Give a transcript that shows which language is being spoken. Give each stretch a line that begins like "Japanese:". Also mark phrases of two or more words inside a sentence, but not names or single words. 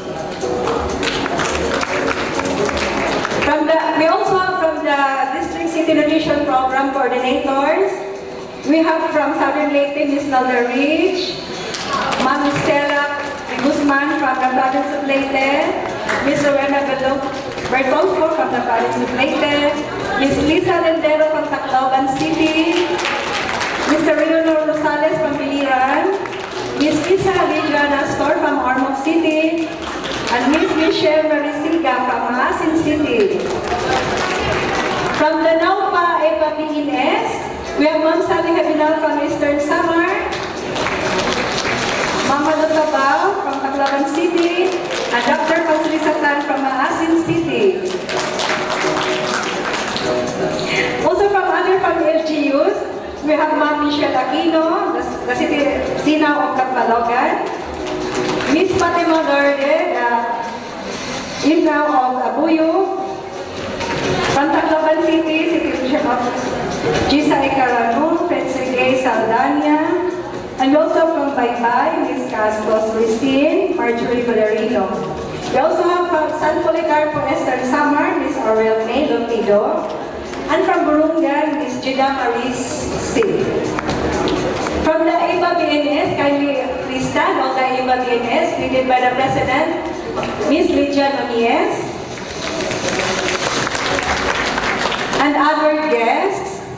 English: We also have from the District City Nutrition Program Coordinators. We have from Southern Leyte, Miss Nelda Rich, Ma'am Stella Guzman from the province of Leyte, Miss Rowena Bertolfo from the province of Leyte, Miss Lisa Lendero from Tacloban City, Mr. Leonor Rosales from Biliran, Miss Lisa Adriana Store from Ormoc City, and Miss Michelle Marisiga from Maasin City. From the Naupa Eva PNS, we have Ma'am Sally Habinal from Eastern Samar, Mama Lutabao from Tacloban City, and Dr. Consolisa Tan from Maasin City. Also from other from LGUs, we have Ma'am Michelle Aquino, the City Sina of Kapalogan, Miss Fatima Gerde, Inaw of Abuyo, from Tacloban City, City of Gisa Icarano, Fensegay Saldana, and also from Baybay, Miss Castos Christine, Marjorie Valerino. We also have from San Policarpo, Esther Samar, Miss Aurel May Lopido, and from Burungan, Miss Jida Maris Singh. From the IBA BNS, kindly please stand, all the IBA BNS, leaded by the President, Miss Lydia Nunez, and other guests.